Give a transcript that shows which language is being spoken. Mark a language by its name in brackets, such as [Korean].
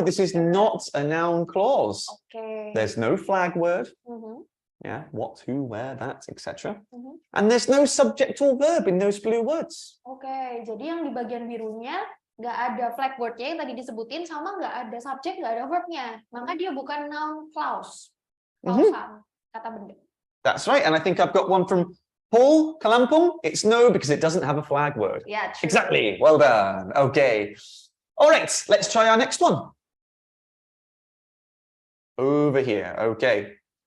[English] This is not a noun clause. Okay. There's no flag word. Yeah, what, who, where, that, etc. And there's no subject or verb in those blue words. [Indonesian] Okay, jadi yang di bagian birunya nggak ada flag word-nya yang tadi disebutin, sama nggak ada subjek, nggak ada verb-nya. Maka dia bukan noun clause. Klausal, kata benda. [English] That's right. And I think I've got one from Paul Kalampung. It's no, because it doesn't have a flag word. Yeah, true. Exactly. Well done. Okay. All right, let's try our next one. Over here. Okay.